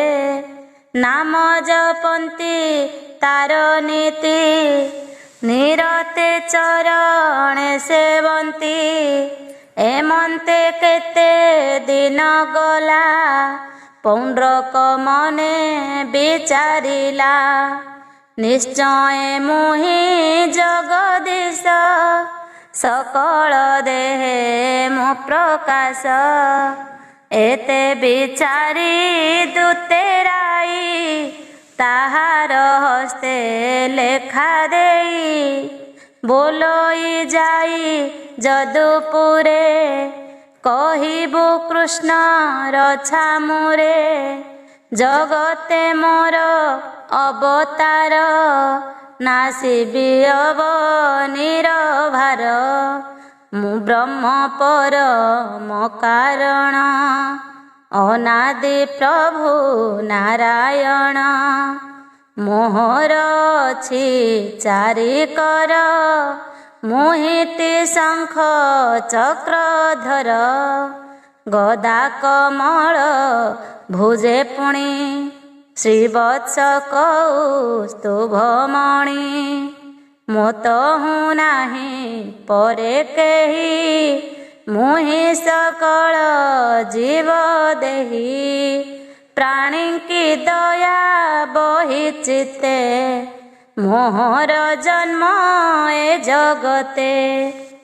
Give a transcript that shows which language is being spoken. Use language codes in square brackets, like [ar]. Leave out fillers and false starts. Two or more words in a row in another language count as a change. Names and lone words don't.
[or] ନାମ ଜପନ୍ତି ତାର ନୀତି ନିରତେ ଚରଣେ ସେବନ୍ତି। ଏମନ୍ତେ କେତେ ଦିନ ଗଲା ପୌଣ୍ଡ୍ରକ ମନେ ବିଚାରିଲା। ନିଶ୍ଚୟ ମୁହିଁ ଜଗଦୀଶ ସକଳ ଦେହେ ମୋ ପ୍ରକାଶ। ଏତେ ବିଚାରି ଦୁତେରାଇ ତାହାର ହସ୍ତେ ଲେଖା ଦେଇ। ବୋଲଇ ଯାଇ ଯଦୁପୁରେ କହିବୁ କୃଷ୍ଣ ରଛାମୁରେ। ଜଗତେ ମୋର ଅବତାର ନାଶିବି ଅବନିରଭାର। ମୁ ବ୍ରହ୍ମ ପରମ କାରଣ ଅନାଦି ପ୍ରଭୁ ନାରାୟଣ। ମୋହର ଅଛି ଚାରିକର ମୁହିତି ଶଙ୍ଖ ଚକ୍ରଧର। ଗଦା କମଳ ଭୁଜେ ପୁଣି ଶ୍ରୀବତ୍ସ କୌସ୍ତୁଭମଣି। ମୋତହୁ ନାହିଁ ପରେ କେହି ମୁହିଁ ସକଳ ଜୀବ ଦେହୀ। ପ୍ରାଣୀ କି ଦୟା ବହି ଚିତ୍ତେ ମୋହର ଜନ୍ମ ଏ ଜଗତେ।